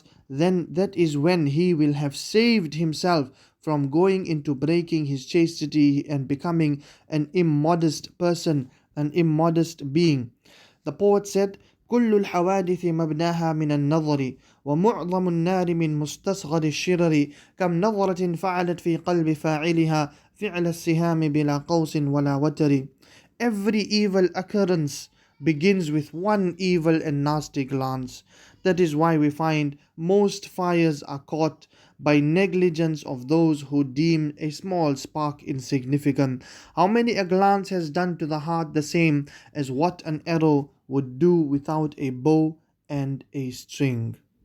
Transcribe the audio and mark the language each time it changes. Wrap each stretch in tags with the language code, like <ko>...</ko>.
<en>then that is when he will have saved himself from going into breaking his chastity and becoming an immodest person, an immodest being. The poet said,</en> <ar>كل الحوادث مبناها من النظر ومعظم النار من مستصغر الشرر كم نظرة فعلت في قلب فاعلها فعل السهام بلا قوس ولا وتر.</ar> <en>Every evil occurrence begins with one evil and nasty glance. That is why we find most fires are caught by negligence of those who deem a small spark insignificant. How many a glance has done to the heart the same as what an arrow would do without a bow and a string.</en>